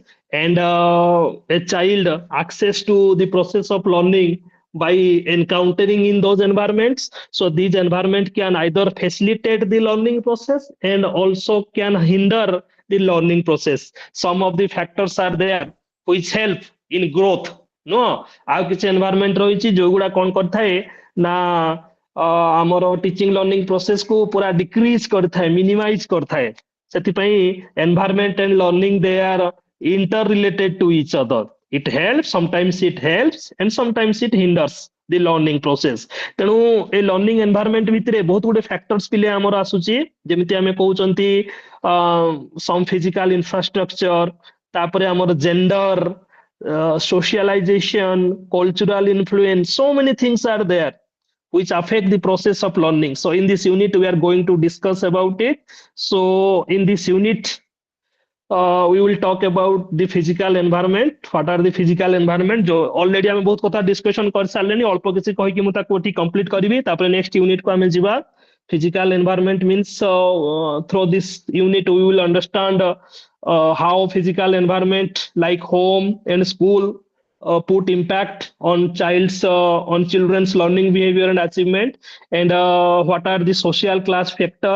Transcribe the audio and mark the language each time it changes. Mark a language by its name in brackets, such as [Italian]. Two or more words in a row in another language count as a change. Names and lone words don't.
[English] And a child access to the process of learning by encountering in those environments. So these environment can either facilitate the learning process and also can hinder the learning process. Some of the factors are there which help in growth. No, [Odia] ଆଉ କିଛି ଏନଭାରମେଣ୍ଟ ରହିଛି ଯୋଉଗୁଡା କଣ କରିଥାଏ ନା ଆମର [English] teaching learning process [Odia] କୁ ପୁରା ଡିକ୍ରିଜ କରିଥାଏ, ମିନିମାଇଜ କରିଥାଏ। [English] ସେଥିପାଇଁ environment and learning they are inter related to each other. it help, sometimes it helps and sometimes it hinders the learning process. [Odia] ତେଣୁ ଏ [English] learning environment [Odia] ଭିତରେ ବହୁତ ଗୁଡେ ଫ୍ୟାକ୍ଟର୍ସ ପିଲେ ଆମର ଆସୁଛି, ଯେମିତି ଆମେ କହୁଛନ୍ତି [English] some physical infrastructure, [Odia] ତାପରେ ଆମର ଜେଣ୍ଡର, [English] socialization, cultural influence, so many things are there which affect the process of learning. So in this unit, we are going to discuss about it. So in this unit, we will talk about the physical environment. What are the physical environment? [Odia] जो already ଆମେ ବହୁତ କଥା discussion କରି ସାରିଲେଣି, ଅଳ୍ପ କିଛି କହିକି ମୁଁ ତାକୁ ଏଠି complete କରିବି, ତାପରେ [English] next unit [Odia] କୁ ଆମେ ଯିବା। [English] Physical environment means through this unit we will understand how physical environment like home and school put impact on children's learning behavior and achievement, and what are the social class factor.